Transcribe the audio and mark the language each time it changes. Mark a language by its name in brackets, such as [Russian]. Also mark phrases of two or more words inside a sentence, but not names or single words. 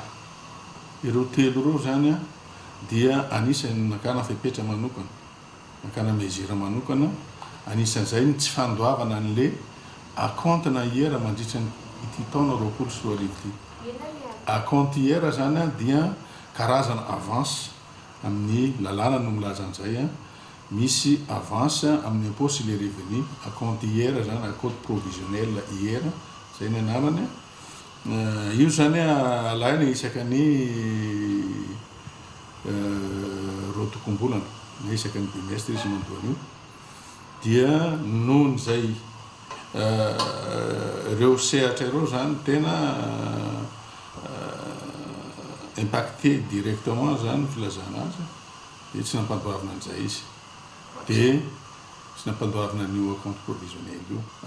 [Malagasy] Ireo telo ireo zany dia anisan'ny nakana fepetra manokana, nakana mezira manokana, anisan'izay ny tsy fandoavana an'le acompte na iera mandritra ity taona 2024 ity. Acompte iera zany dia karazana avance amin'ny lalàna no milaza an'izay misy avance amin'ny [French] impôt sur les revenus, [Malagasy] acompte iera zany, [French] acompte provisionnel [Malagasy] iera, zay ny anarany. Io zany alaina isaka ny rotokom-bolana na isaka ny bimestre izy mandoana io, dia noho izay ireo sehatra ireo zany tena [French] impacté directement [Malagasy] zany filazana azy, dia tsy nampandoavana an'izay izy, dia tsy nampandoavana an'io [French] acompte provisionnel [Malagasy] io.